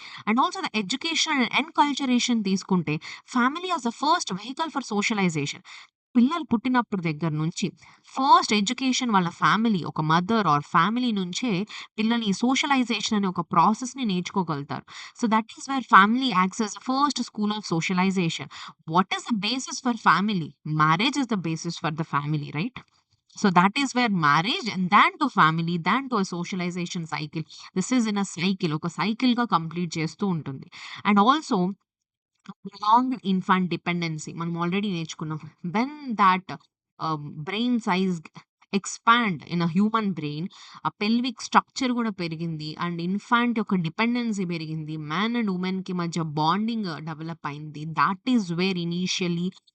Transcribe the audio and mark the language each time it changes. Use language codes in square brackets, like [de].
[en] And also the education and culturation తీసుకుంటే family as the first vehicle for socialization. [te] పిల్లలు పుట్టినప్పుడు దగ్గర నుంచి ఫస్ట్ ఎడ్యుకేషన్ వాళ్ళ ఫ్యామిలీ, ఒక మదర్ ఆర్ ఫ్యామిలీ నుంచే పిల్లలు ఈ సోషలైజేషన్ అనే ఒక ప్రాసెస్‌ని నేర్చుకోగలుగుతారు. [en] So that is where family acts as the first school of socialization. What is the basis for family? Marriage is the basis for the family, right? So that is where marriage and then to family, then to a socialization cycle. This is in a cycle. [te] ఒక సైకిల్‌గా complete చేస్తూ ఉంటుంది. [en] And also long infant dependency మనం already నేర్చుకున్నాం. When that brain size expand in a human brain, [te] ఆ pelvic structure కూడా పెరిగింది and infant యొక్క dependency పెరిగింది. మ్యాన్ అండ్ ఉమెన్ కి మధ్య బాండింగ్ డెవలప్ అయింది. That is where initially